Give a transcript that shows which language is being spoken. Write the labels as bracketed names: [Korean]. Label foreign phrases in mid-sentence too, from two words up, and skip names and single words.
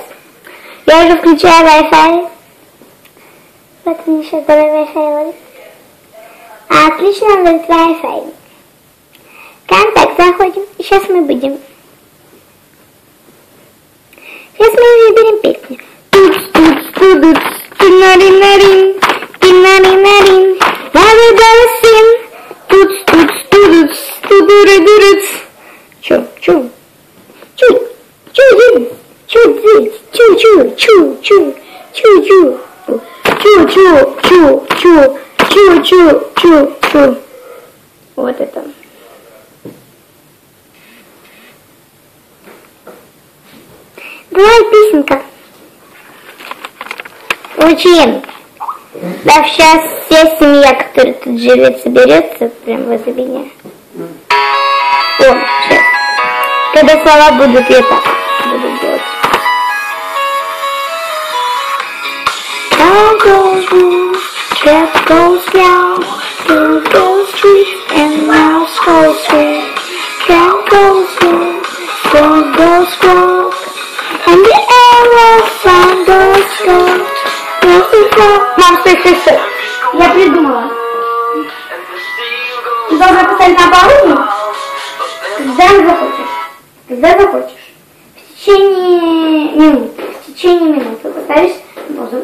[Russian] Я уже включаю Wi-Fi. Вот мне сейчас давай Wi-Fi ловит. Отлично ловит Wi-Fi. Контакт заходим. Сейчас мы будем. Сейчас мы выберем песню. Туц-туц-тудуц, тинаринарин, тинаринарин, ла-ла-ла-син, туц-туц-тудуц, тудуры-дурыц. Чу, вот это. Давай песенка. Очень. Да, сейчас вся семья, которая тут живет, соберется прямо возле меня. О, сейчас. Когда слова будут, я так буду делать. [English] Down goes blue, cat goes down, blue goes sweet, and mouse goes sweet. Cat goes blue, dog goes squawk, and the arrow sound goes squawk. [Russian] Мам, стой. Я придумала. Ты должна поставить на паузу, когда захочешь. В течение минуты поставишь паузу.